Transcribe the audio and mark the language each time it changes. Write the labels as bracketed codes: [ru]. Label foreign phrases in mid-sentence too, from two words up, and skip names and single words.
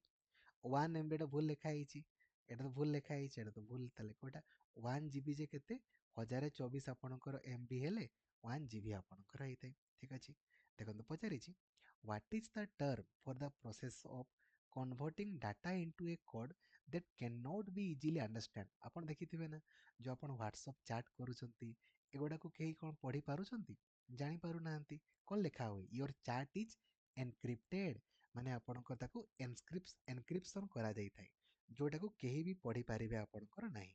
[or] 1 MB ଏଟା ଭୁଲ ଲେଖା ହେଇଛି, ଏଟା ତ ଭୁଲ ଲେଖା ହେଇଛି, ଏଟା ତ ଭୁଲ। ତାହେଲେ କେଉଁଟା? 1 GB ଯେ କେତେ? 1024 ଆପଣଙ୍କର MB ହେଲେ 1 GB ଆପଣଙ୍କର ହେଇଥାଏ। ଠିକ୍ ଅଛି। ଦେଖନ୍ତୁ ପଚାରିଛି [en] What is the term for the process of converting data into a code that cannot be easily understand? [or] ଆପଣ ଦେଖିଥିବେ ନା ଯେଉଁ ଆପଣ ହ୍ୱାଟ୍ସଆପ୍ ଚାଟ୍ କରୁଛନ୍ତି ଏଗୁଡ଼ାକୁ କେହି କ'ଣ ପଢ଼ି ପାରୁଛନ୍ତି? ଜାଣିପାରୁନାହାନ୍ତି। କ'ଣ ଲେଖା ହୁଏ? [en] Your chat is encrypted, [or] ମାନେ ଆପଣଙ୍କ ତାକୁ ଏନକ୍ରିପସନ୍ କରାଯାଇଥାଏ, ଯେଉଁଟାକୁ କେହି ବି ପଢ଼ିପାରିବେ ଆପଣଙ୍କର ନାହିଁ।